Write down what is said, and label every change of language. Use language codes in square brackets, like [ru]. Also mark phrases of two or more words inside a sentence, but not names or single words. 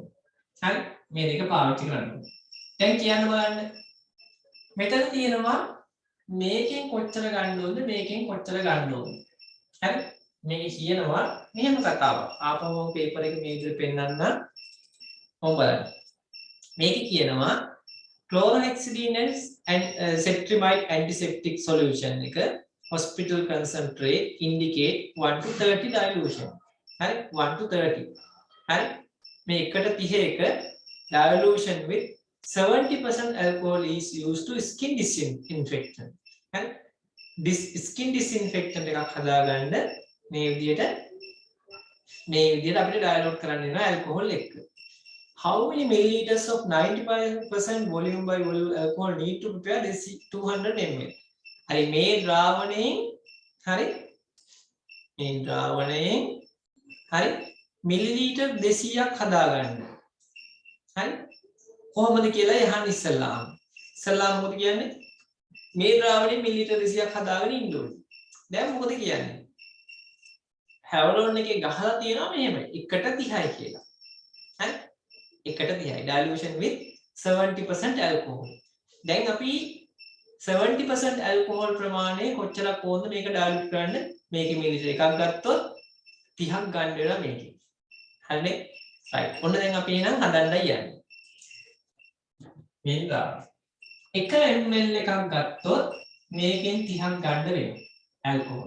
[si] හරි මේ දෙක පාවිච්චි කරන්න ඕනේ. දැන් කියන්න බලන්න. මෙතන තියෙනවා මේකෙන් කොච්චර ගන්න ඕනද මේකෙන් කොච්චර ගන්න ඕනද. හරි මේක කියනවා මෙහෙම කතාවක්. ආපහු පේපර් එක මේ විදිහට පෙන්නන්න. ඔව් බලන්න. මේක කියනවා [en] chlorhexidine and cetrimide antiseptic solution එක hospital concentrate indicate 1 to 30 dilution. [si] හරි 1 to 30. හරි මේ [en] 1:31 dilution with 70% alcohol is used to skin disinfectant. [si] හරි [en] skin disinfectant [si] එකක් හදාගන්න මේ විදිහට අපිට dilute කරන්න වෙනවා alcohol එක. [en] How many milliliters of 95% volume by volume alcohol need to prepare this 200 ml? [si] හරි මේ ද්‍රාවණයෙන් හරි මිලිලීටර් 200ක් හදාගන්න. හරි කොහොමද කියලා යහන් ඉස්සල්ලාම මොකද කියන්නේ මේ ද්‍රාවණයෙන් මිලිලීටර් 200ක් හදාගෙන ඉන්න ඕනේ. දැන් මොකද කියන්නේ හැවලෝන් එකේ ගහලා තියෙනවා මෙහෙම 1:30යි කියලා. [en] හරි 1:30යි dilution with 70% alcohol. [si] දැන් අපි 70% alcohol ප්‍රමාණය කොච්චරක් ඕනද මේක dilute කරන්න මේකේ මිලිලීටර් එකක් ගත්තොත් 30ක් ගන්න වෙනවා මේකේ. හරිනේ right ඔන්න දැන් අපි එහෙනම් හදන්නයි යන්නේ. මේක 1 ml එකක් ගත්තොත් මේකෙන් 30ක් ගන්න වෙනවා alcohol.